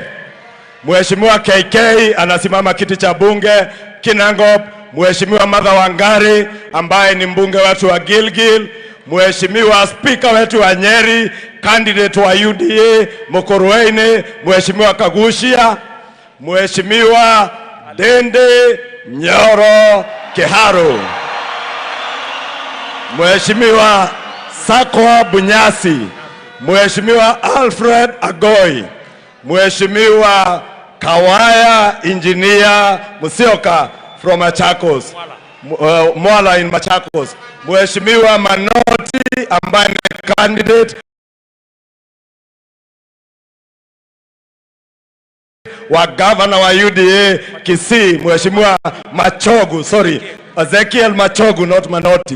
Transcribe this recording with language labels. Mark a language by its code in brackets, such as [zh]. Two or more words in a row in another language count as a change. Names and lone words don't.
[sw] Mheshimiwa KK anasimama kiti cha bunge Kinangop. Mheshimiwa Martha Wangari ambaye ni mbunge wetu wa Gilgil. Mheshimiwa speaker wetu wa Nyeri, candidate wa UDA Mukurweini, Mheshimiwa Kagushia. Mheshimiwa Dende Nyoro Kiharu. Mheshimiwa Sakwa Bunyasi. Mheshimiwa Alfred Agoi. Mheshimiwa Kawaya Engineer Musioka from Machakos, Mwala in Machakos. Mheshimiwa Manoti ambaye ni candidate wa governor wa UDA Kisii, Mheshimiwa Machogu, Ezekiel Machogu, not Manoti.